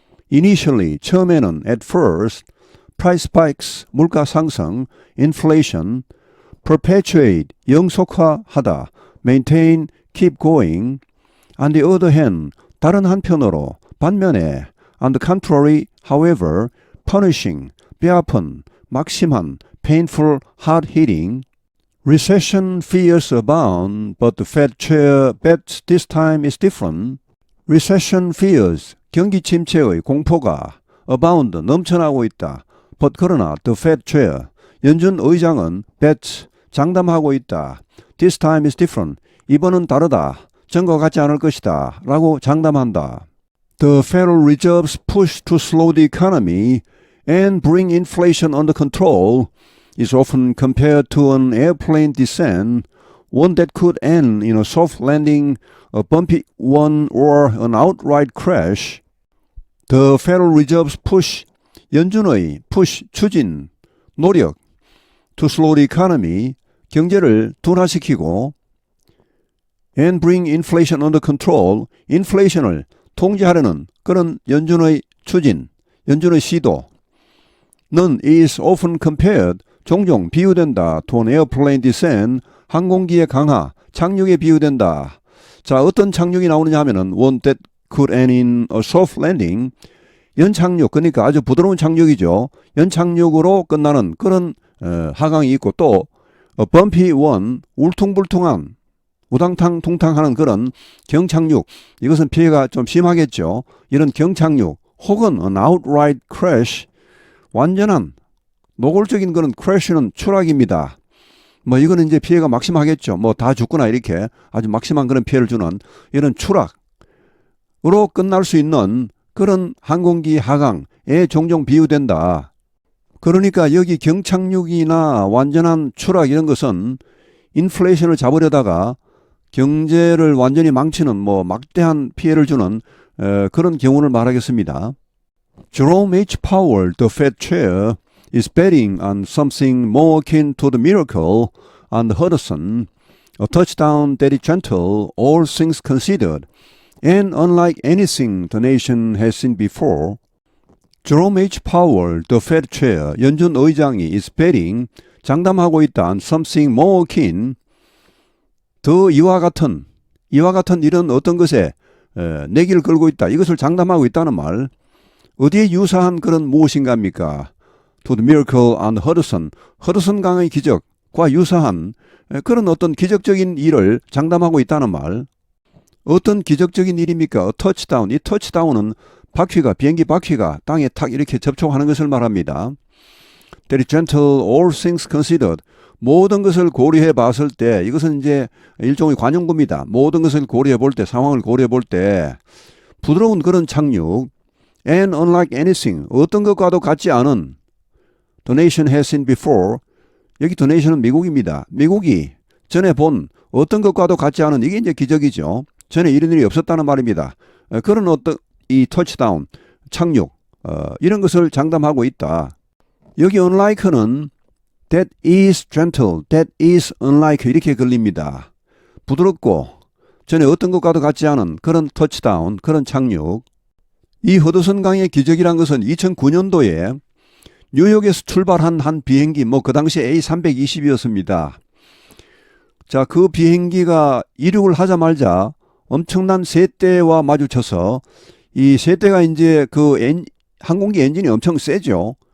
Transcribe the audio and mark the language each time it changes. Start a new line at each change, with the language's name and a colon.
English: Initially,
Korean: 처음에는,
English: At first, Price spikes,
Korean: 물가 상승,
English: Inflation, Perpetuate,
Korean: 영속화하다,
English: Maintain, keep going, On the other hand,
Korean: 다른 한편으로, 반면에,
English: On the contrary, however, punishing,
Korean: 뼈아픈, 막심한,
English: painful, hard-hitting. Recession fears abound, but the Fed chair bets this time is different. Recession fears,
Korean: 경기 침체의 공포가
English: abound,
Korean: 넘쳐나고 있다.
English: But
Korean: 그러나
English: the Fed chair,
Korean: 연준 의장은
English: bets,
Korean: 장담하고 있다.
English: This time is different.
Korean: 이번은 다르다. 전과 같지 않을 것이다. 라고 장담한다.
English: The Federal Reserve's push to slow the economy and bring inflation under control is often compared to an airplane descent, one that could end in a soft landing, a bumpy one, or an outright crash. The Federal Reserve's push,
Korean: 연준의 push, 추진, 노력,
English: to slow the economy,
Korean: 경제를 둔화시키고,
English: and bring inflation under control,
Korean: inflation을 통제하려는 그런 연준의 추진, 연준의 시도는
English: is often compared,
Korean: 종종 비유된다,
English: to an airplane descent,
Korean: 항공기의 강하, 착륙에 비유된다. 자, 어떤 착륙이 나오느냐 하면은
English: one that could end in a soft landing,
Korean: 연착륙, 그러니까 아주 부드러운 착륙이죠. 연착륙으로 끝나는 그런 하강이 있고 또
English: bumpy one,
Korean: 울퉁불퉁한, 우당탕퉁탕하는 그런 경착륙, 이것은 피해가 좀 심하겠죠. 이런 경착륙 혹은
English: an outright crash,
Korean: 완전한 노골적인 그런 crash는 추락입니다. 뭐 이거는 이제 피해가 막심하겠죠. 뭐 다 죽거나 이렇게 아주 막심한 그런 피해를 주는 이런 추락으로 끝날 수 있는 그런 항공기 하강에 종종 비유된다. 그러니까 여기 경착륙이나 완전한 추락 이런 것은 인플레이션을 잡으려다가 경제를 완전히 망치는 뭐 막대한 피해를 주는 그런 경우를 말하겠습니다.
English: Jerome H. Powell, the Fed chair, is betting on something more akin to the Miracle on the Hudson, a touchdown that is gentle, all things considered, and unlike anything the nation has seen before. Jerome H.
Korean: Powell,
English: the Fed chair,
Korean: 연준 의장이
English: is betting,
Korean: 장담하고 있다
English: on something more akin,
Korean: 더 이와 같은 이런 어떤 것에 내기를 걸고 있다. 이것을 장담하고 있다는 말. 어디에 유사한 그런 무엇인가입니까?
English: to the miracle on the Hudson,
Korean: 허드슨 강의 기적과 유사한 그런 어떤 기적적인 일을 장담하고 있다는 말. 어떤 기적적인 일입니까? 터치다운. 이 터치다운은 비행기 바퀴가 땅에 탁 이렇게 접촉하는 것을 말합니다.
English: That is gentle, all things considered.
Korean: 모든 것을 고려해 봤을 때, 이것은 이제 일종의 관용구입니다. 모든 것을 고려해 볼 때, 상황을 고려해 볼 때, 부드러운 그런 착륙,
English: and unlike anything,
Korean: 어떤 것과도 같지 않은,
English: the nation has seen before.
Korean: 여기
English: the nation
Korean: 은 미국입니다. 미국이 전에 본 어떤 것과도 같지 않은, 이게 이제 기적이죠. 전에 이런 일이 없었다는 말입니다. 그런 어떤 이 터치다운, 착륙, 이런 것을 장담하고 있다. 여기
English: unlike는 that is gentle, that is unlike
Korean: 이렇게 걸립니다. 부드럽고 전에 어떤 것과도 같지 않은 그런 터치다운, 그런 착륙. 이 허드슨 강의 기적이란 것은 2009년도에 뉴욕에서 출발한 한 비행기, 그 당시 A320이었습니다. 자, 그 비행기가 이륙을 하자마자 엄청난 새떼와 마주쳐서 이 새떼가 이제 항공기 엔진이 엄청 세죠.